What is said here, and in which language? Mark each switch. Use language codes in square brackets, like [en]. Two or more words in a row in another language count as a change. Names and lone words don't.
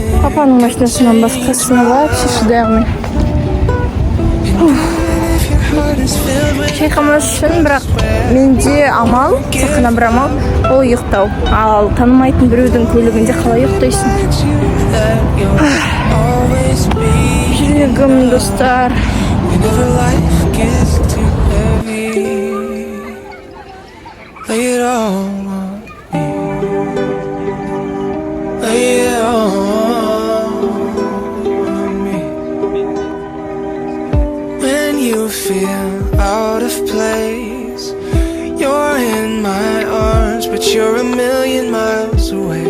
[kk] Папаның машинасынан басқасына вообще шыдай алмай. Шайқамас үшін, бірақ менде амал, сақына бір амал, ол ұйықтау. Ал танымайтын біреудің көлігінде қалай ұйықтайсың? Жүрегім, достар. [en] Lay it all on me. Lay it all on me. When you feel out of place, you're in my arms, but you're a million miles away.